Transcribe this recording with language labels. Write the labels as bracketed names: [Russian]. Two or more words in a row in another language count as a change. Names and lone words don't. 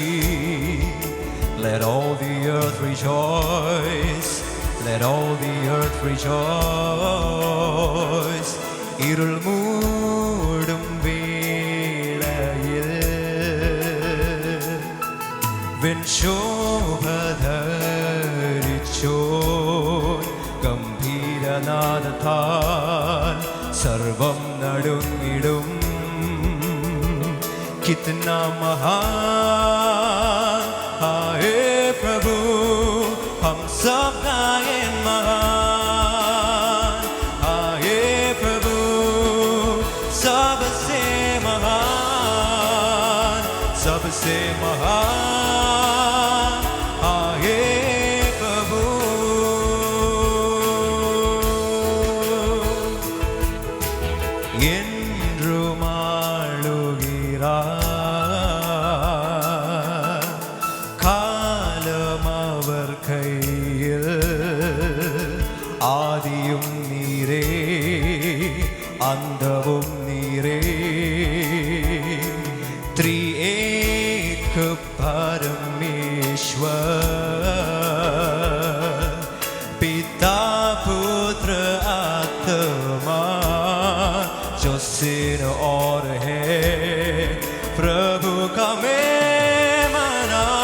[English] Let all the earth rejoice. Let all the earth rejoice. [Malayalam] ഇരുൾ മൂടും വേളയിൽ വിൻശോഭധരിച്ചോ ഗംഭീരനാദത്താൽ സർവം നടുങ്ങിടും. [Hindi] कितना महान आये प्रभु हम सब गाये महान आये प्रभु सबसे महान सबसे महान आए प्रभु. [Tamil] என்றும் ஆளுகிறார் காலம் அவர் கையில். ஆதியும் நீரே அந்தவும் நீரே. [Hindi] त्रिएक परमेश्वर पिता पुत्र आत्मा जो सिर और है प्रभु का मेमना